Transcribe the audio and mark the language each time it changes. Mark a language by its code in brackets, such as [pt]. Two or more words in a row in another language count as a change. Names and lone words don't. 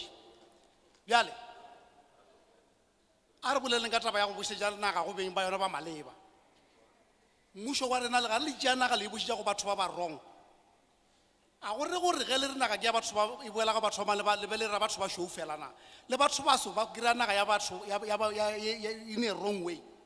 [nso] Bjale a re boleleng ka taba ya go bušetša naga go beng ba yona ba maleba. Mmušo wa rena le ga le tšea naga le e bušetša go batho ba ba wrong, a go re gore ge le re naga ke ya batho ba e boela ga batho ba maleba le be le ra batho ba šou fela na, le batho ba so ba kry-a naga ya batho [en] in a wrong way.